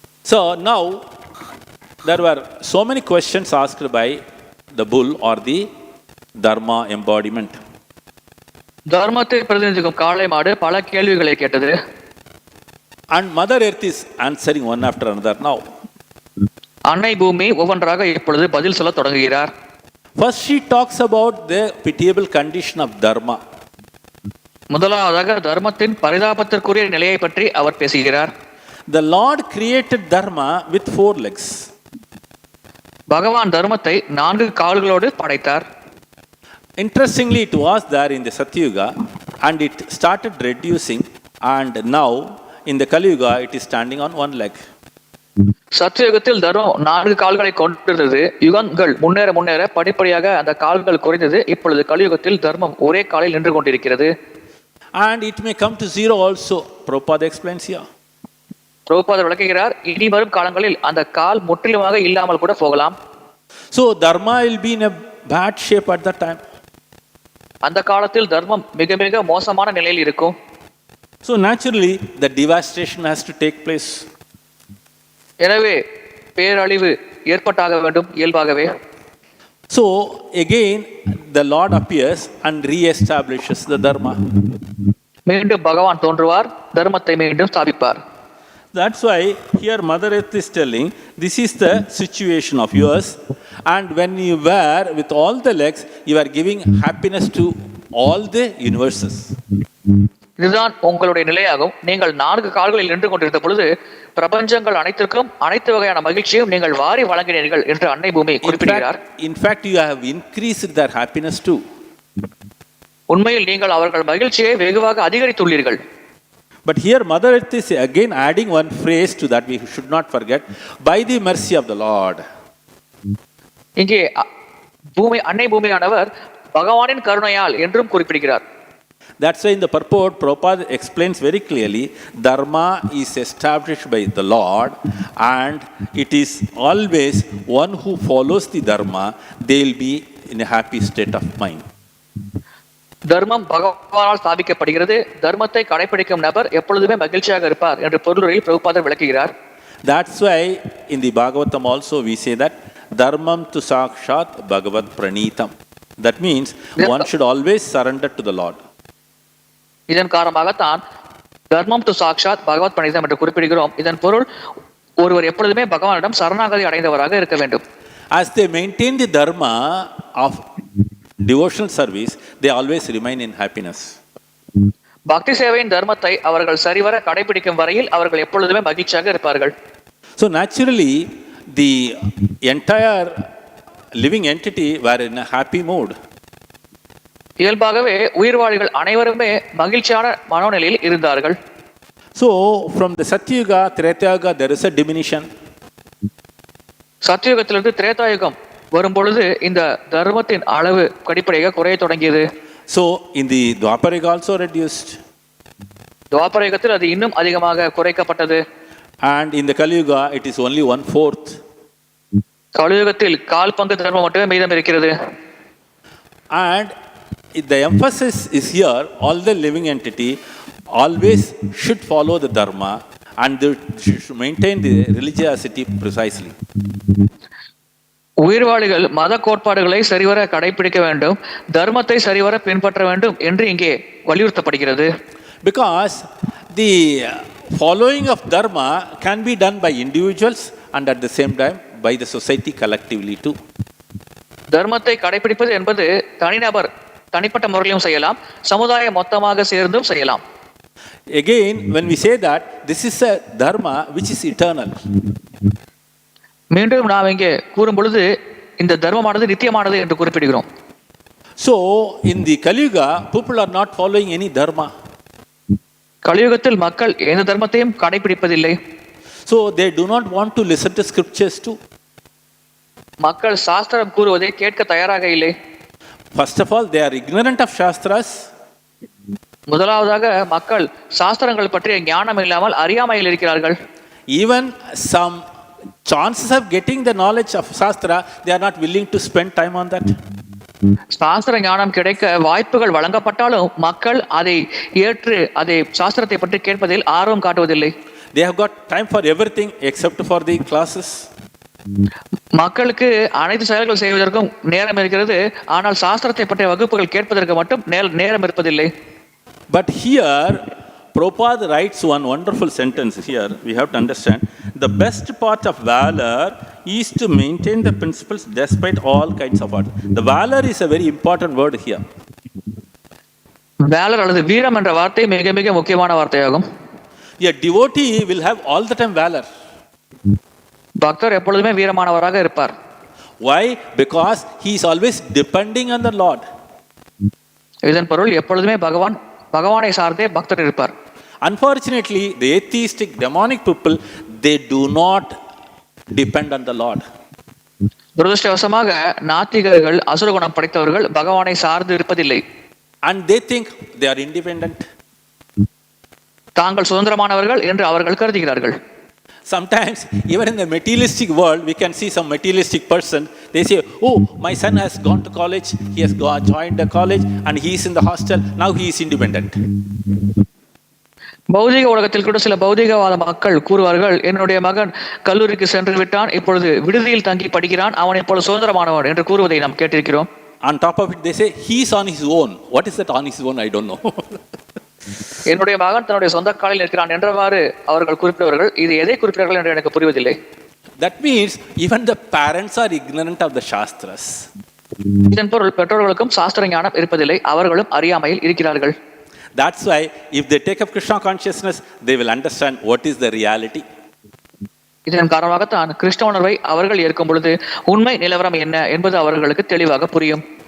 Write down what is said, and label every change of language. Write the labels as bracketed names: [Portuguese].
[English] So now, there were so many questions asked by the bull or the Dharma embodiment. [Tamil] தர்மத்தை பிரதிநிதிக்கும் காளை மாடு பல கேள்விகளை கேட்டது. [English] And Mother Earth is answering one after another now. [Tamil] அன்னை பூமி ஒவ்வொன்றாக இப்பொழுது பதில் சொல்ல தொடங்குகிறார். [English] First she talks about the pitiable condition of Dharma. [Tamil] முதலாவதாக தர்மத்தின் பரிதாபத்திற்குரிய நிலையை பற்றி அவர் பேசுகிறார். [English] The Lord created Dharma with 4 legs. [Tamil] பகவான் தர்மத்தை 4 கால்களோடு படைத்தார். [English] Interestingly, it was there in the Satyuga and it started reducing, and now in the Kali Yuga it is standing on 1 leg. [Tamil] சத்தியுகத்தில் தர்மம் 4 கால்களை கொண்டிருந்தது. யுகங்கள் முன்னேற படிப்படியாக அந்த கால்கள் குறைந்தது. இப்பொழுது கலியுகத்தில் தர்மம் ஒரே காலில் நின்று கொண்டிருக்கிறது. [English] And it may come to 0 also. Prabhupada explains here. [Tamil] பிரபுபாதர் விளக்குகிறார், இனி வரும் காலங்களில் அந்த கால் முற்றிலுமாக இல்லாமல் கூட போகலாம். [English] So Dharma will be in a bad shape at that time. [Tamil] அந்த காலத்தில் தர்மம் மிக மிக மோசமான நிலையில் இருக்கும். [English] So naturally the devastation has to take place. [Tamil] எனவே பேரழிவு ஏற்பட்டாக வேண்டும் இயல்பாகவே. [English] So again the Lord appears and re-establishes the Dharma. [Tamil] மீண்டும் பகவான் தோன்றுவார், தர்மத்தை மீண்டும் ஸ்தாபிப்பார். [English] That's why here Mother Earth is telling, this is the situation of yours, and when you were with all the legs, you are giving happiness to all the universes. [Tamil] இதுதான் உங்களுடைய நிலையாகும். நீங்கள் 4 கால்களில் நின்று கொண்டிருந்த பொழுது பிரபஞ்சங்கள் அனைத்திற்கும் அனைத்து வகையான மகிழ்ச்சியும் நீங்கள் வாரி வழங்கினீர்கள் என்று அன்னை பூமி குறிப்பிடுகிறார். [English] In fact, you have increased their happiness too. [Tamil] உண்மையில் நீங்கள் அவர்கள் மகிழ்ச்சியை வெகுவாக அதிகரித்துள்ளீர்கள். [English] But here Mother Earth is again adding one phrase to that we should not forget, by the mercy of the Lord. [Tamil] இங்கே அன்னை பூமியானவர் பகவானின் கருணையால் என்றும் குறிப்பிடுகிறார். [English] That's why in the purport, Prabhupada explains very clearly, Dharma is established by the Lord, and it is always one who follows the Dharma, they will be in a happy state of mind. [Tamil] தர்மம் பகவானால் ஸ்தாபிக்கப்படுகிறது. தர்மத்தை கடைபிடிக்கும் நபர் எப்பொழுதுமே மகிழ்ச்சியாக இருப்பார் என்று பொருளில் பிரபுபாதர் விளக்குகிறார். [English] That's why in the Bhagavatam also we say that [Sanskrit] Dharmam tu sakshat bhagavat pranitam. [English] That means one should always surrender to the Lord. [Tamil] இதன் காரணமாகத்தான் [Sanskrit] தர்மம் டு சாக்ஷாத் பகவத் பிரணிதம் [Tamil] என்று குறிப்பிடுகிறோம். இதன் பொருள் ஒருவர் எப்பொழுதுமே பகவானிடம் சரணாகதி அடைந்தவராக இருக்க வேண்டும். [English] As they maintain the dharma of devotional service, they always remain in happiness. [Tamil] பக்தி சேவையின் தர்மத்தை அவர்கள் சரிவர கடைபிடிக்கும் வரையில் அவர்கள் எப்பொழுதுமே மகிழ்ச்சியாக இருப்பார்கள். [English] So naturally the entire living entity were in a happy mood. [Tamil] இயல்பாகவே உயிர்வாழிகள் அனைவருமே மகிழ்ச்சியான மனோநிலையில் இருந்தார்கள். [English] So from the Satyuga, Tretayuga, there is a diminution. [Tamil] சத்யுகத்திலிருந்து Treta Yuga வரும் பொழுது இந்த தர்மத்தின் அளவு படிப்படியாக குறைய தொடங்கியது. [English] So in the Dwapara also reduced. [Tamil] துவாபரயுகத்தில் அது இன்னும் அதிகமாக குறைக்கப்பட்டது. [English] And in the Kali Yuga it is only 1/4. [Tamil] கலியுகத்தில் 1/4 பங்கு தர்மம் மட்டுமே மீதம் இருக்கிறது. [English] And the emphasis is here, all the living entity always should follow the dharma and they should maintain the religiosity precisely. [Tamil] உயிர்வாளிகள் மத கோட்பாடுகளை சரிவர கடைபிடிக்க வேண்டும், தர்மத்தை சரிவர பின்பற்ற வேண்டும் என்று இங்கே வலியுறுத்தப்படுகிறது. [English] Because the following of dharma can be done by individuals and at the same time by the society collectively too. [Tamil] தர்மத்தை கடைபிடிப்பது என்பது தனிநபர் தனிப்பட்ட முறையிலும் செய்யலாம், சமுதாயம் மொத்தமாக சேர்ந்தும் செய்யலாம். [English] Again, when we say that this is a dharma which is eternal. [Tamil] மீண்டும் நாம் இங்கே கூறும் பொழுது இந்த தர்மமானது நித்தியமானது என்று குறிப்பிடுகிறோம். [English] So in the Kaliyuga, people are not following any dharma. [Tamil] கலியுகத்தில் மக்கள் எந்த தர்மத்தையும் கடைபிடிப்பதில்லை. [English] So they do not want to listen to scriptures too. [Tamil] மக்கள் சாஸ்திரம் கூறுவதை கேட்க தயாராக இல்லை. [English] First of all, they are ignorant of shastras. [Tamil] முதலாவதாக மக்கள் சாஸ்திரங்கள் பற்றிய ஞானம் இல்லாமல் அறியாமையில் இருக்கிறார்கள். [English] Even some chances of getting the knowledge of shastra, they are not willing to spend time on that. [Tamil] சாஸ்திர ஞானம் கிடைக்க வாய்ப்புகள் வழங்கப்பட்டாலும் மக்கள் அதை ஏற்று அதை சாஸ்திரத்தை பற்றி கேட்பதில் ஆர்வம் காட்டுவதில்லை. [English] They have got time for everything except for the classes. [Tamil] மக்களுக்கு அனைத்து செயல்கள் செய்வதற்கும் நேரம் இருக்கிறது, ஆனால் சாஸ்திரத்தை பற்றிய வகுப்புகள் கேட்பதற்கு மட்டும் நேரம் இருப்பதில்லை. [English] But here Prabhupada writes one wonderful sentence here. We have to understand the best part of valor is to maintain the principles despite all kinds of odds. The valor is a very important word here. [Tamil] valor அல்லது வீரம் என்ற வார்த்தை மிக மிக முக்கியமான வார்த்தையாகும். [English] A devotee will have all the time valor. [Tamil] பக்தர் எப்பொழுதுமே வீரமானவராக இருப்பார். [English] Why? Because he is always depending on the Lord. [Tamil] இதன் பொருள் எப்பொழுதுமே பகவானை சார்ந்தே பக்தர் இருப்பார். [English] Unfortunately, the atheistic demonic people, they do not depend on the Lord. [Tamil] துரதிர்ஷ்டவசமாக நாத்திகர்கள் அசுரகுணம் படைத்தவர்கள் பகவானை சார்ந்து இருப்பதில்லை. [English] And they think they are independent. [Tamil] தாங்கள் சுதந்திரமானவர்கள் என்று அவர்கள் கருதுகிறார்கள். [English] Sometimes, even in the materialistic world, we can see some materialistic person. They say, "Oh, my son has gone to college. He has joined a college, and he is in the hostel. Now he is independent." [Tamil] பௌதிக உலகத்தில் கூட சில பௌதிகவாத மக்கள் கூறுவார்கள், என்னுடைய மகன் கல்லூரிக்கு சென்று விட்டான், இப்பொழுது விடுதியில் தங்கி படிக்கிறான், அவன் இப்பொழுது சுதந்திரமானவன் என்று கூறுவதை நாம் கேட்டிருக்கிறோம். [English] On top of it, they say he is on his own. What is that on his own? I don't know. [Tamil] என்னுடைய மகன் தன்னுடைய சொந்த காலில் இருக்கிறான் என்றவாறு அவர்கள் குறிப்பிடுவார்கள். இது எதை குறிப்பிடுவார்கள் என்று எனக்கு புரிவதில்லை. [English] That means even the parents are ignorant of the shastras. [Tamil] இதன் பொருள் பெற்றோர்களுக்கும் சாஸ்திர ஞானம் இருப்பதில்லை, அவர்களும் அறியாமையில் இருக்கிறார்கள். [English] That's why if they take up Krishna consciousness, they will understand what is the reality. [Tamil] இதன் காரணமாகத்தான் கிருஷ்ண உணர்வை அவர்கள் ஏற்கும் பொழுது உண்மை நிலவரம் என்ன என்பது அவர்களுக்கு தெளிவாக புரியும்.